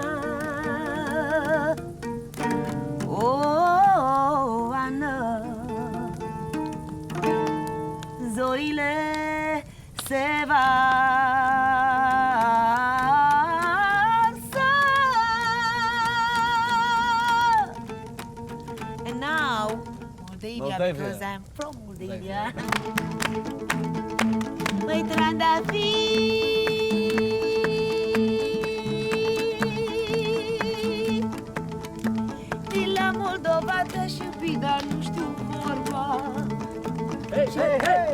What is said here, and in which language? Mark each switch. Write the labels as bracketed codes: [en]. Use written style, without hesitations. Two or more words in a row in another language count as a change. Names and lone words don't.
[ro] Oh, Ana, zorile se varsă. [en] And now, Moldavia, because I'm from Moldavia. [ro] Măi trandafiri, din la Moldova te-aș iubi, dar nu știu vorba. Hey, hey, hey!